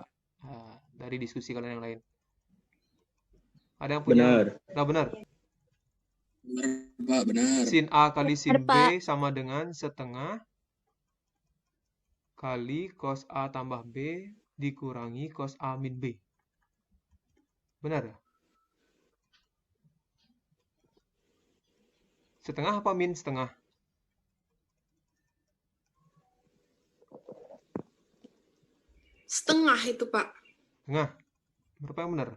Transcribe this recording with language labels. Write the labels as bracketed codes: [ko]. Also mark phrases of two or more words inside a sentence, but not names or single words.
[id] Dari diskusi kalian yang lain. Ada yang punya? Benar. Udah benar? Benar, Pak, benar. Sin A kali sin B Pak. sama dengan setengah kali cos A tambah B dikurangi cos A min B. Benar ya? Setengah apa min setengah? Setengah itu, Pak. Setengah. Berapa yang benar?